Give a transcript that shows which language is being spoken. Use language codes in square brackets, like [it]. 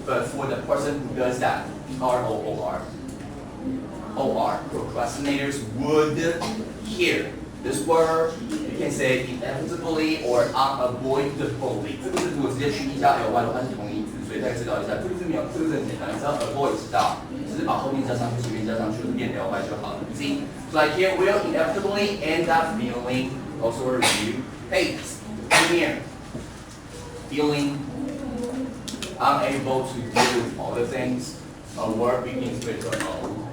[en] But for the person who does that, E-R-O-O-R. O-R, procrastinators would hear this word. You can say inevitably or unavoidably. [zh] 这个是如果直接去一加 L Y 的话是同义字，所以大家知道一下。这个字没有，这个字很简单，你只要 avoid 知道，只是把后面加上去，随便加上去，变 L Y 就好了。 [en] See, so like here we'll inevitably end up feeling. Also a review. Hey, come here. Feeling unable to deal with all the things. A word begins with an O.